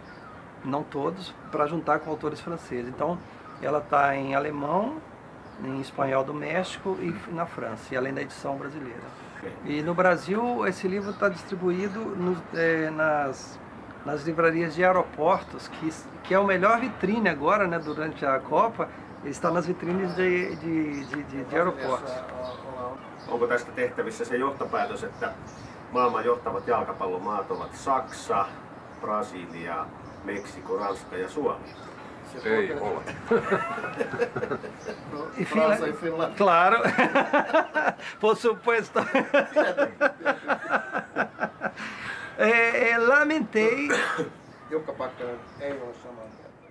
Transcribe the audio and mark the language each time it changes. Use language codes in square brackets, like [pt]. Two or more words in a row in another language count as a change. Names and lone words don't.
[pt] Não todos, para juntar com autores franceses. Então ela está em alemão, em espanhol do México e na França, e além da edição brasileira. E no Brasil, esse livro está distribuído nas livrarias de aeroportos, que é a melhor vitrine agora, né, durante a Copa, ele está nas vitrines de aeroportos. [fi] Onko tästä tehtävissä se johtopäätös, että maailman johtavat jalkapallomaat ovat Saksa, Brasilia, Meksiko, Ranska ja Suomi? Ei ole. [pt] E Finlândia. Claro. [es] Por supuesto. Lamentei. [fi] Jukka Pakkanen ei ole samaa.